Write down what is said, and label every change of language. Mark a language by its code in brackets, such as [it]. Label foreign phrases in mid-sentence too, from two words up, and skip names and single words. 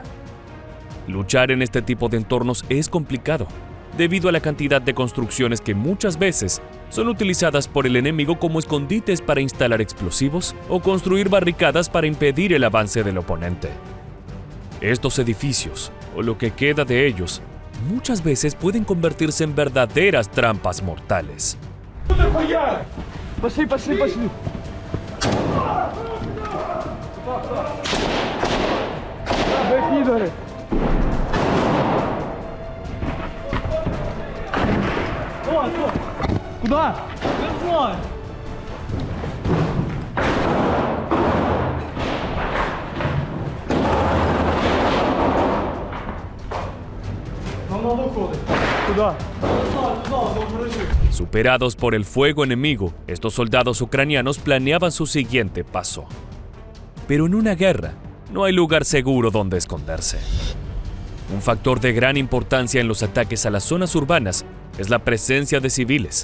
[es] Luchar en este tipo de entornos es complicado, debido a la cantidad de construcciones que muchas veces son utilizadas por el enemigo como escondites para instalar explosivos o construir barricadas para impedir el avance del oponente. Estos edificios, o lo que queda de ellos, muchas veces pueden convertirse en verdaderas trampas mortales. [ru] Пошли, пошли, пошли! Куда? Верной! Куда? [es] Superados por el fuego enemigo, estos soldados ucranianos planeaban su siguiente paso. Pero en una guerra, no hay lugar seguro donde esconderse. Un factor de gran importancia en los ataques a las zonas urbanas es la presencia de civiles.